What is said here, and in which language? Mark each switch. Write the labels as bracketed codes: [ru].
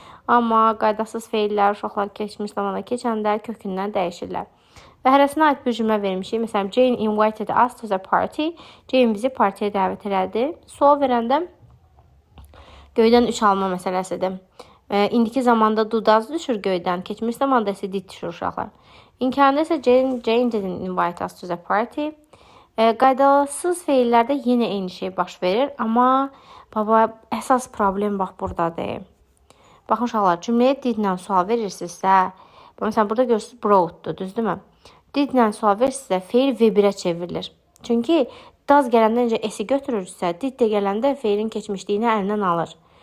[az] Amma qaydasız feillər uşaqlar keçmiş zamanda keçəndə kökündən dəyişirlər. Və hərəsinə aid bir cümlə vermişik. Məsələn, [en] Jane invited us to the party. [az] Jane bizi partiyə dəvət elədi. Sual verəndə göydən 3 alma məsələsidir. İndiki zamanda dudaz düşür göydən, keçmiş zamanda isə did düşür uşaqlar. İnkarında isə [en] Jane didn't invite us to the party. [az] Qaydasız feillərdə yenə eyni şey baş verir, amma əsas problem bax buradadır. Baxın uşaqlar, cümləyə didlə sual verirsinizsə, məsələn, burada görürsünüz brought-dur, düzdürmü? Didlə sual verirsinizsə, feil V1-ə çevrilir. Çünki daz gələndə necə S-i götürürsə, did də gələndə feilin keçmişliyini əlindən alır.